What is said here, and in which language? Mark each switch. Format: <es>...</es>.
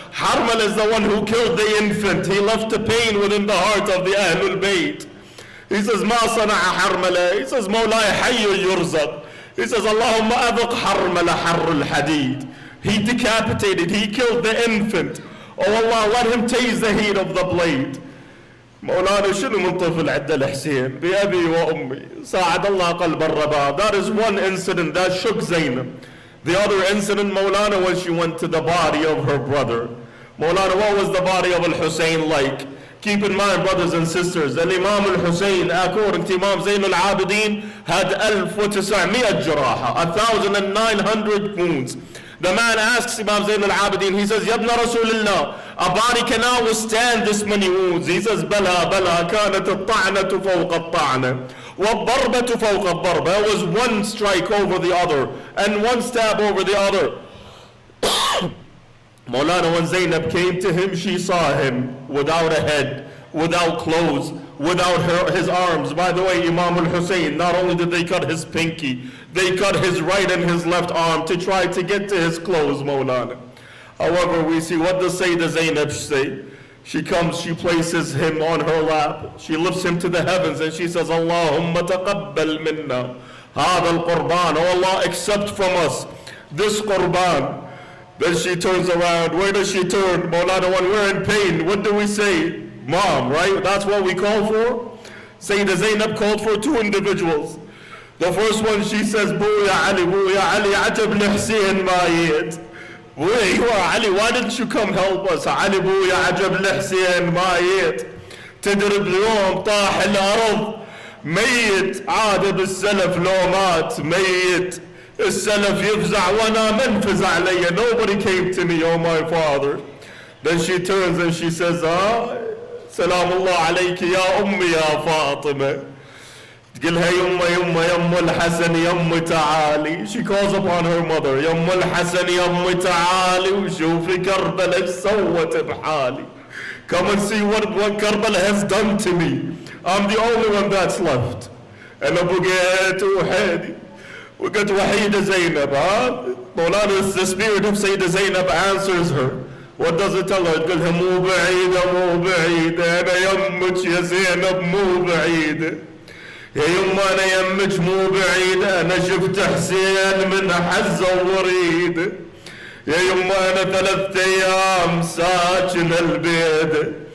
<en>Harmala is the one who killed the infant. He left a pain within the heart of the Ahlul Bayt. He says,</en> <ar>Ma sana'a Harmala. He says, Mawlai hayyu yurzaq.</ar> <en>He says,</en> <ar>Allahumma adhiq Harmala harrul hadid.</ar> <en>He decapitated, he killed the infant. Oh Allah, let him taste the heat of the blade.</en> <ar>مولانا شنو من طفل عدى الحسين بأبي وأمي ساعد الله قلب الرباب.</ar> <en>That is one incident that shook Zainab. The other incident, Maulana, was she went to the body of her brother. Maulana, what was the body of Al-Hussein like? Keep in mind, brothers and sisters, that Imam Al-Hussein, according to Imam Zain al-Abidin, had 1900 jaraha, 1,900 wounds. The man asks Imam Zain al-Abidin, he says, Yabna Rasulullah, a body cannot withstand this many wounds. He says,</en> <ar>Bala, Bala, كانت الطعنة فوق الطعنة والضربة فوق الضربة.</ar> <en>It was one strike over the other and one stab over the other. Maulana, when Zainab came to him, she saw him without a head, without clothes, without his arms. By the way, Imam al-Hussein, not only did they cut his pinky, they cut his right and his left arm to try to get to his clothes, Maulana. However, we see, what does Sayyidah Zainab say? She comes, she places him on her lap. She lifts him to the heavens and she says,</en> <ar>Allahumma taqabbal minna hada al-qurban.</ar> <en>Oh Allah, accept from us this qurban. Then she turns around. Where does she turn? Maulana, when we're in pain, what do we say? Mom, right? That's what we call for. Sayyidah Zainab called for two individuals. The first one, she says,</en> <ar>Boo ya Ali, ajab li Hussein mayit.</ar> <en>You are Ali, why didn't you come help us?</en> <ar>Ali بويا عجب لحسين ميت تدري بيوم طاح الأرض ميت عاد بالسلف لو مات ميت السلف يفزع وانا من فزع لي.</ar> <en>Nobody came to me, oh my father. Then she turns and she says,</en> <ar>سلام الله عليك يا أمي يا فاطمة. تقولها يما الحسن يما تعالي.</ar> <en>She calls upon her mother.</en> <ar>يما الحسن يما تعالي وشوفي كربلاء ايش سوت بحالي.</ar> <en>Come and see what Karbala has done to me. I'm the only one that's left.</en> <ar>أنا بقيت وحيدي وقت وحيدة زينب.</ar> <en>مولانا, the spirit of Sayyidah Zainab answers her. What does it tell her?</en> <ar>تقولها مو بعيدة أنا يمك يا زينب مو بعيدة. يا يما أنا يمك مو بعيدة أنا شفت حسين من حزة وريدة. يا يما أنا 3 أيام ساكن البيت.</ar>